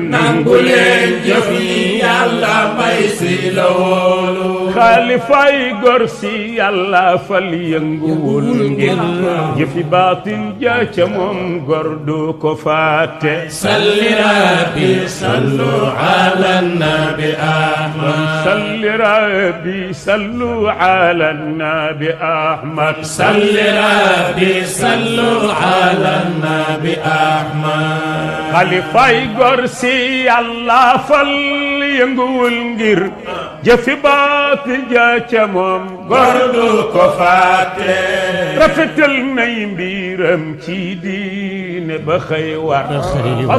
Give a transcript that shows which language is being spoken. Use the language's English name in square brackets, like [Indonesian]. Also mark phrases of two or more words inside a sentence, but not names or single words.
[Wolof] Nangu leen jëf yi Yàlla may si la woolu. Xalifay gor si Yàlla fal yënguwul ngir jëfi baatin ja ca moom gor du ko fàtte. [Arabic] صل ربي، صلوا على النبي أحمد. صل ربي, صلوا على النبي أحمد. صل ربي، صلوا على النبي أحمد. [Wolof] Xalifay gor si Yàlla fal yënguwul ngir jëfi baatil ja ca moom. Gor du ko fàtte. Rafetal nay mbiram ci diine ba xëy war. Ba xëy war.